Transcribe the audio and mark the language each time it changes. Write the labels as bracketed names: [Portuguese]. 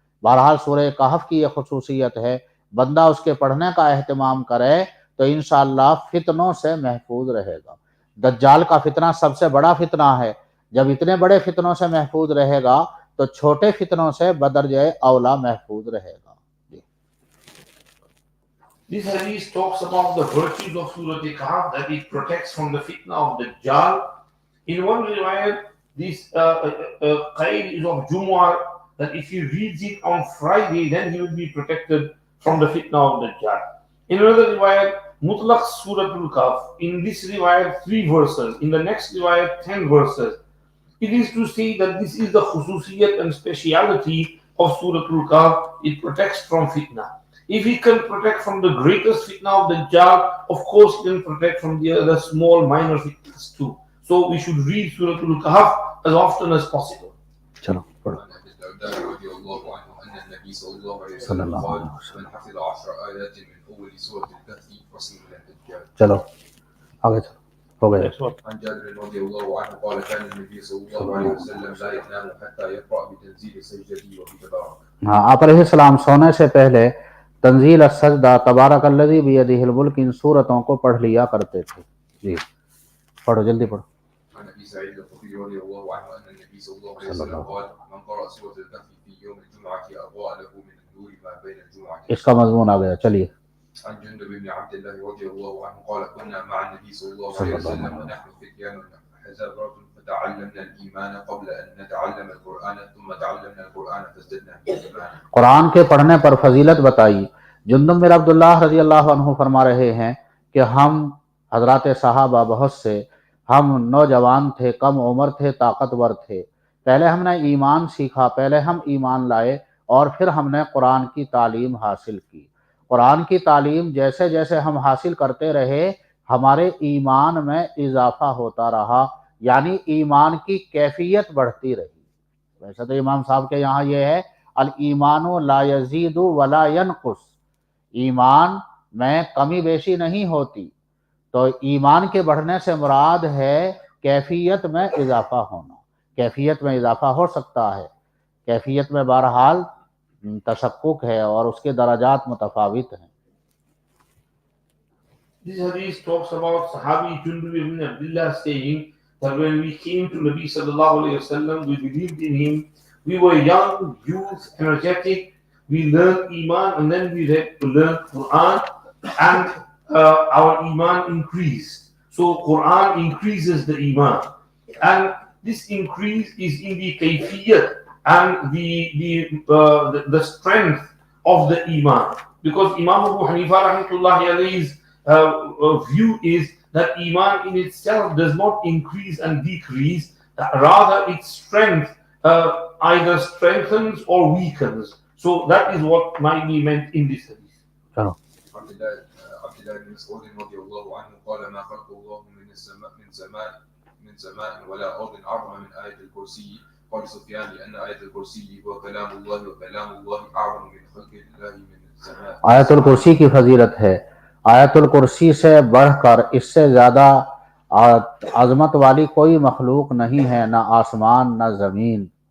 [Urdu] بہرحال سورہ کہف کی یہ خصوصیت ہے، بندہ اس کے پڑھنے کا اہتمام کرے تو انشاءاللہ فتنوں سے محفوظ رہے گا. دجال کا فتنہ سب سے بڑا فتنہ ہے. جب اتنے بڑے فتنوں سے محفوظ رہے گا تو چھوٹے فتنوں سے بدرجہ اولا محفوظ رہے گا. [English] This hadith talks about the virtues of Surah Al-Kahf, that it protects from the fitna of Dajjal. In one riwayat, this qaid is of Jumu'ah, that if he reads it on Friday, then he will be protected from the fitna of Dajjal. In another riwayat, Mutlaq Surah Al-Kahf. In this riwayat, 3 verses. In the next riwayat, 10 verses. It is to say that this is the khususiyat and speciality of Surah Al-Kahf. It protects from fitna. If he can protect from the greatest fitna of Dajjal, of course he can protect from the other small minor fitnas too. So we should read Surah Al-Kahf as often as possible. [Urdu] چلو پڑھو. [Arabic] رضي الله عنه أن النبي صلى الله عليه وسلم قال من حفظ 10 آيات من أول سورة الكهف فصل من الدجال. [Urdu] چلو آگے چلو ہو گئے. [Arabic] عن جابر رضي الله عنه قال كان النبي صلى الله عليه وسلم لا ينام حتى يقرأ بتنزيل سجدته وبتبارك. [Urdu] ہاں، آپ علیہ السلام سونے سے پہلے تنزیل السجدہ، تبارک الذی بیدہ الملک، ان صورتوں کو پڑھ لیا کرتے تھے. جی پڑھو جلدی پڑھو. [Arabic] عن ابي سعيد الخدري رضي الله عنه ان النبي صلى الله عليه وسلم قال من قرأ سورة الكهف في يوم الجمعة أضاء له من النور ما بين الجمعة. [Urdu] اس کا مضمون آ گیا. چلیے. [Arabic] عن جندب بن عبد الله رضي الله عنه قال كنا مع النبي صلى الله عليه وسلم ونحن فتيان حزابات فتعلمنا الإيمان قبل أن نتعلم القرآن ثم تعلمنا القرآن فازددنا إيمانا. [Urdu] قرآن کے پڑھنے پر فضیلت بتائی. جندب بن عبد اللہ رضی اللہ عنہ فرما رہے ہیں کہ ہم حضرات صحابہ بہت سے، ہم نوجوان تھے، کم عمر تھے، طاقتور تھے. پہلے ہم نے ایمان سیکھا، پہلے ہم ایمان لائے اور پھر ہم نے قرآن کی تعلیم حاصل کی. قرآن کی تعلیم جیسے جیسے ہم حاصل کرتے رہے ہمارے ایمان میں اضافہ ہوتا رہا، یعنی ایمان کی کیفیت بڑھتی رہی. ویسے تو امام صاحب کے یہاں یہ ہے [Arabic] الایمان لا یزید ولا ینقص، [Urdu] ایمان میں کمی بیشی نہیں ہوتی. تو ایمان کے بڑھنے سے مراد ہے کیفیت میں اضافہ ہونا. کیفیت میں اضافہ ہو سکتا ہے، کیفیت میں بہرحال تشکک ہے اور اس کے درجات متفاوت ہیں. [English] This hadith talks about Sahabi Jundub ibn Abdullah saying that when we came to Nabi sallallahu alayhi wasallam, we believed in him. We were young, youth, energetic. We learned Iman and then we learned Qur'an, and our Iman increased. So Qur'an increases the Iman, and this increase is in the kayfiyat and the strength of the Iman. Because Imam Abu Hanifa rahmatullahi alayhi's view is that Iman in itself does not increase and decrease, rather its strength either strengthens or weakens. So that is what might be meant in this hadith. [Urdu] چلو. [Arabic] عبد الله بن مسعود رضي الله عنه قال ما خلق الله من سماء ولا أرض أعظم من آية الكرسي. قال سفيان لأن آية الكرسي هو كلام الله وكلام الله أعظم من خلق الله من السماء. [Urdu] آیت الکرسی کی فضیلت ہے. آیت الکرسی سے بڑھ کر اس سے زیادہ عظمت والی کوئی مخلوق نہیں ہے، نہ آسمان نہ زمین.